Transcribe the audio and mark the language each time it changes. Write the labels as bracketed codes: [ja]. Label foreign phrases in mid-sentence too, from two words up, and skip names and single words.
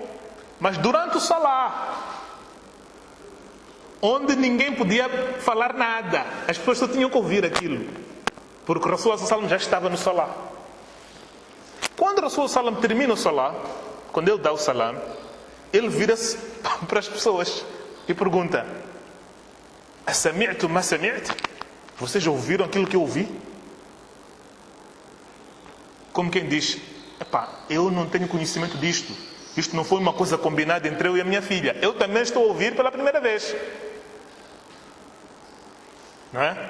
[pt] Mas durante o Salah, onde ninguém podia falar nada, as pessoas só tinham que ouvir aquilo, porque o Rasul sallam já estava no Salah. Quando o Rasul sallam termina o Salah, quando ele dá o salam, ele vira-se para as pessoas e pergunta: [ar] "أسمعتم ما سمعت?" [pt] Vocês ouviram aquilo que eu ouvi? Como quem diz: "Epá, eu não tenho conhecimento disto. Isto não foi uma coisa combinada entre eu e a minha filha. Eu também estou a ouvir pela primeira vez." Não é?